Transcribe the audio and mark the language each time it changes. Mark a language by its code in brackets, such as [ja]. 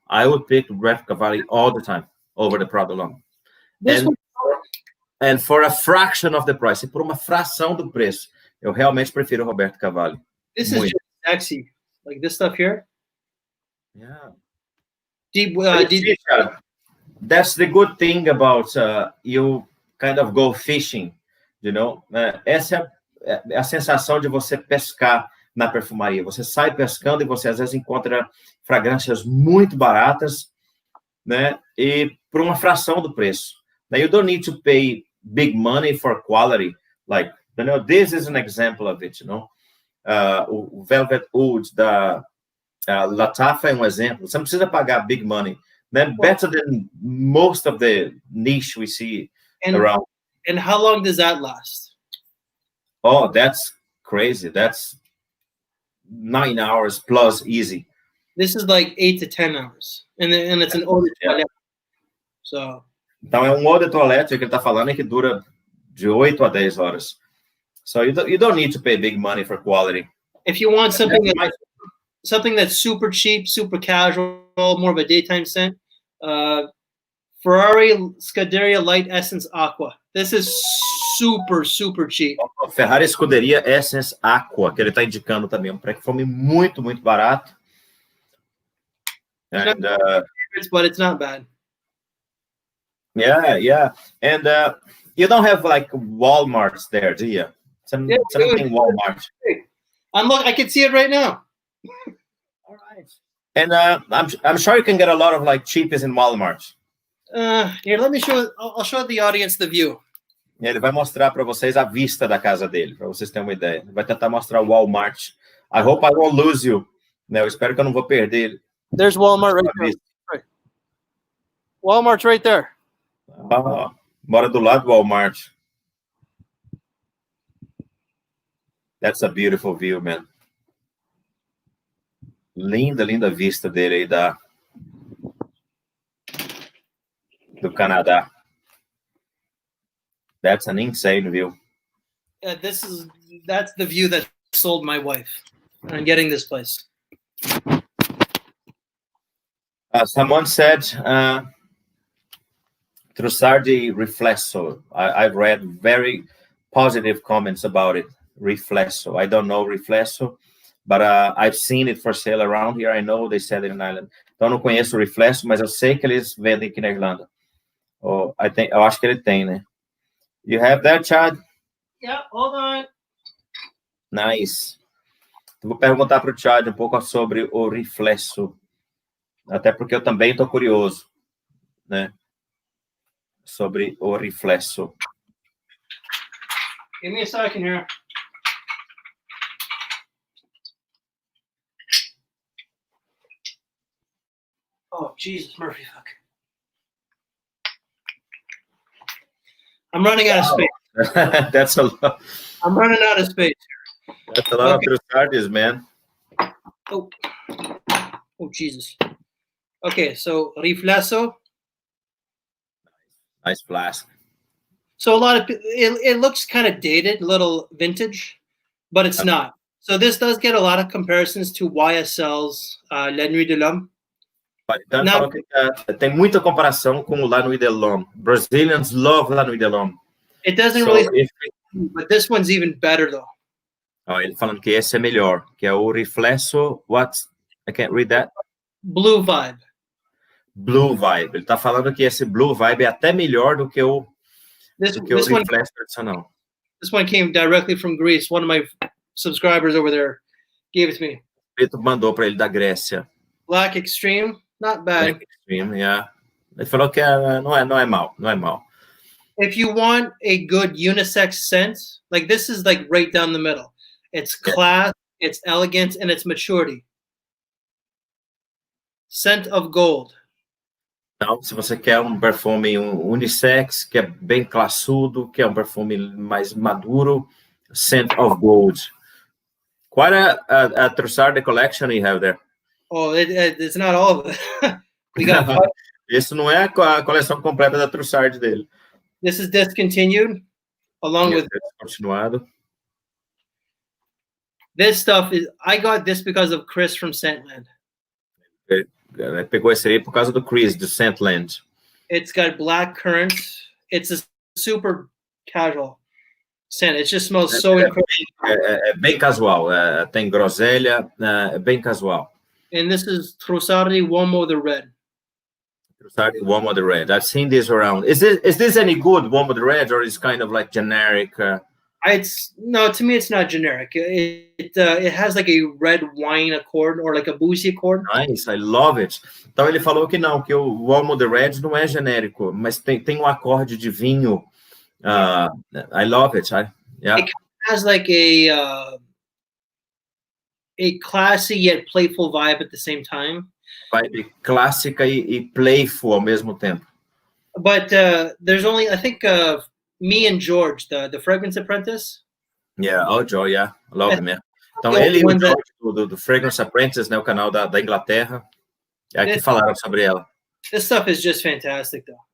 [en] I would pick Roberto Cavalli all the time over the Prada L'Homme. And for a fraction of the price, [pt] e por uma fração do preço, eu realmente prefiro o Roberto Cavalli. [en] This is just sexy, like this stuff here. Yeah. Deep. That's the good thing about you kind of go fishing, you know. [pt] Essa é a sensação de você pescar na perfumaria. Você sai pescando e você às vezes encontra fragrâncias muito baratas, né? E por uma fração do preço. [en] Now you don't need to pay big money for quality. Like, you know, this is an example of it, you know. [pt] O Velvet Wood da Latafa é um exemplo. Você não precisa pagar [en] big money. They're better than most of the niche we see around. And how long does that last? Oh, that's crazy. That's 9 hours plus easy. This is like 8 to 10 hours. And it's an eau de toilette. So. [pt] Então, é um eau de toilette que ele está falando que dura de 8 a 10 horas. [en] So you don't need to pay big money for quality. If you want something that's super cheap, super casual, more of a daytime scent, Ferrari Scuderia Light Essence Aqua. This is super, super cheap. [pt] Ferrari Scuderia Essence Aqua, que ele está indicando também, um perfume muito, muito barato. [en] And, but it's not bad. Yeah. And you don't have like Walmarts there, do you? Something Walmart. And look, I can see it right now. All right. And I'm sure you can get a lot of like cheapies in Walmart. Here, let me show. I'll show the audience the view. [pt] Ele vai mostrar para vocês a vista da casa dele, para vocês terem uma ideia. Ele vai tentar mostrar o Walmart. [en] I hope I won't lose you. [pt] Eu espero que eu não vou perder ele. [en] There's Walmart right there. Right. Walmart's right there. [pt] Mora do lado do Walmart. [en] That's a beautiful view, man. [pt] Linda, linda vista dele aí do Canadá. [en] That's an insane view. That's the view that sold my wife on getting this place. Someone said Trussardi Riflesso. I've read very positive comments about it. Riflesso. I don't know Riflesso, but I've seen it for sale around here. I know they sell it in Ireland. [pt] Então, eu não conheço o Riflesso, mas eu sei que eles vendem aqui na Irlanda. Eu acho que ele tem, né? [en] You have that, Chad? Yeah, hold on. Nice. [pt] Vou perguntar para o Chad um pouco sobre o Riflesso. Até porque eu também estou curioso, né? Sobre o Riflesso. [en] Give me a second here. Oh, Jesus, Murphy, fuck. I'm running out of space. That's a lot. I'm running out of space. That's a lot of Trussardis, man. Oh, Jesus. Okay, so Riflesso. Nice flask. So a lot of it looks kind of dated, a little vintage, but it's not. So this does get a lot of comparisons to YSL's La Nuit de l'Homme. [pt] Então, tem muita comparação com o La Nuit de l'Homme. [en] Brazilians love La Nuit de l'Homme. It doesn't but this one's even better though. [pt] Ele falando que esse é melhor, que é o Riflesso. [en] What? I can't read that. Blue Vibe. Blue Vibe. [pt] Ele está falando que esse Blue Vibe é até melhor do que o Riflesso tradicional. [en] This one came directly from Greece. One of my subscribers over there gave it to me. [pt] Ele mandou para ele da Grécia. [en] Black Extreme, not bad. [pt] Black Extreme, yeah. Ele falou que não é mal. [en] If you want a good unisex scent, like this is like right down the middle. It's class, it's elegance, and it's maturity. Scent of Gold. [pt] Então, se você quer um perfume unissex, que é bem classudo, que é um perfume mais maduro, Scent of Gold. [en] Quite a Trussardi collection you have there. Oh, it's not all of it. We got [pt] Isso não é a coleção completa da Trussardi dele. [en] This is discontinued, along with [pt] continuado. [en] This stuff is. I got this because of Chris from Scentland. [pt] Ele pegou esse aí por causa do Chris do Scentland. [en] It's got black currant. It's a super casual scent. It just smells so incredible. [pt] É bem casual. Tem groselha. É bem casual. [en] And this is Trussardi Uomo the Red. Trussardi Uomo the Red. I've seen this around. Is this any good, Uomo the Red, or is kind of like generic? No, to me it's not generic. It has like a red wine accord or like a boozy accord. Nice, I love it. [pt] Então ele falou que não, que o Uomo the Red não é genérico, mas tem um acorde de vinho. [en] I love it. Yeah. It has like a a classy yet playful vibe at the same time. [pt] Vibe clássica e playful ao mesmo tempo. [en] But there's only, I think, me and George, the fragrance apprentice. Yeah, oh, Joe, yeah, love him, yeah. [pt] Então, [en] Yeah, [pt] ele e o [en] one that- [pt] George do Fragrance Apprentice, né, o canal da Inglaterra, é que falaram sobre ela. [en] This stuff is just fantastic, though.